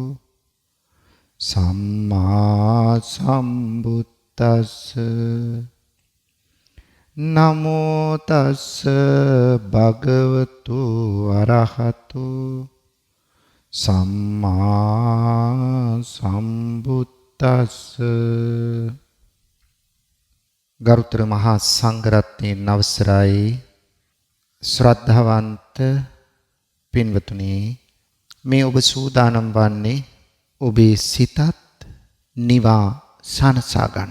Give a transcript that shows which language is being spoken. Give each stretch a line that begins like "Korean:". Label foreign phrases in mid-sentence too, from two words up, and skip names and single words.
Pali: සම්මා සම්බුද්දස්ස නමෝ තස්ස භගවතු අරහතු සම්මා සම්බුද්දස්ස.
Sinhala: ගරුතර මහා සංඝරත්නයන් අවසරයි ශ්‍රද්ධාවන්ත පින්වතුනි, මේ ඔබ සූදානම් වන්නේ ඔබේ සිතත් නිවා සනසා ගන්න.